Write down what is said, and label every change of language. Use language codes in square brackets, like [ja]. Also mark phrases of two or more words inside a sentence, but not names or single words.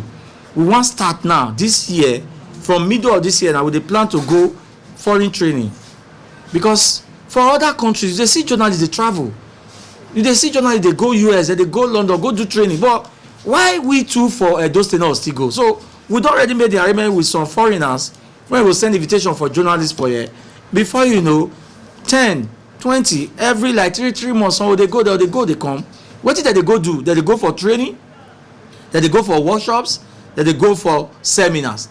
[pcm] We want start now this year, from middle of this year now, we dey plan to go foreign training. Because for other countries, they see journalists dey travel. They see journalists dey go US, they go London, go do training. But why we too for Edo State not still go? So we don already made the arrangement with some foreigners when we send invitation for journalists for here. Before you know, 10, 20 every like 3 months, so they go there, they come. What did they go do? They go for training, they go for workshops, they go for seminars.